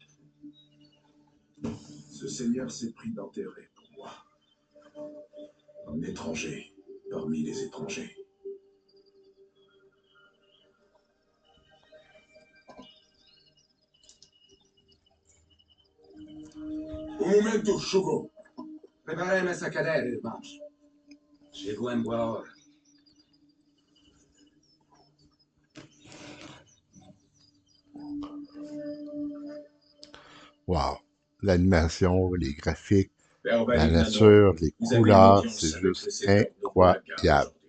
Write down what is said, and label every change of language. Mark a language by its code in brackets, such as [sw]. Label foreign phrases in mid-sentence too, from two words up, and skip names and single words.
[fr] Ce seigneur s'est pris d'intérêt pour moi. Un étranger parmi les étrangers. [pt] Un momento, Shogo. Preparem essa cadeira, irmãos. Chegou em boa hora. Wow. [fr] L'animation, les graphiques, Père la Valignano, nature, les vous avez une couleurs, c'est audience avec le juste seigneur Nobunaga incroyable.